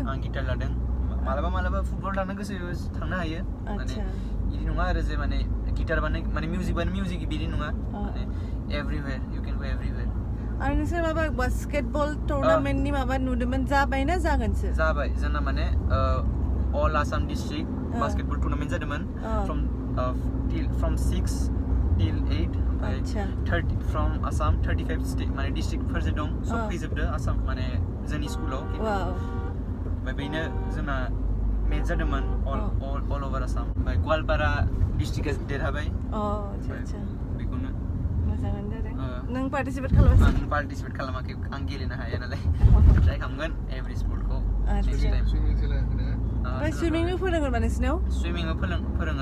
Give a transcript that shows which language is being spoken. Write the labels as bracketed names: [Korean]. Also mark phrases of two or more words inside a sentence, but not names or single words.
[Bodo] आं गिटार लादों मालाबा फुटबल लानो गोसो थांनो हायो माने बिदि नङा आरो जे माने गिटार माने मिउजिक बिदि नङा माने [English] everywhere you can go everywhere [Bodo] आरो नोंसोर माबा [English] basketball tournamentni [Bodo] माबा नुदोंमोन जाबाय ना जागोनसो? जाबाय जोंना माने अल आसाम डिस्ट्रिक्ट बास्केटबल टुर्नामेन्ट जादोंमोन [English] from 6 till 8 30 from Assam 35 state [Bodo] माने डिस्ट्रिक्टफोरजों दं सब फैजोबदो आसाम माने जोंनि स्कुलाव ओमफ्राय बेनो जोंना मेच जादोंमोन [English] all over [Bodo] आसाम ओमफ्राय गवालपारा डिस्ट्रिक्टआ देरहाबाय आच्छा बेखौनो मोजाङानो जादों नों पार्टिसिपेट खालामासै आं पार्टिसिपेट खालामाखै आं गेलेनो हाया नालाय ट्राइ खालामगोन [English] every sportkhou [Bodo] ओमफ्राय सुइमिंबो फोरोङो नामा नोंसिनाव सुइमिंबो फोरोङो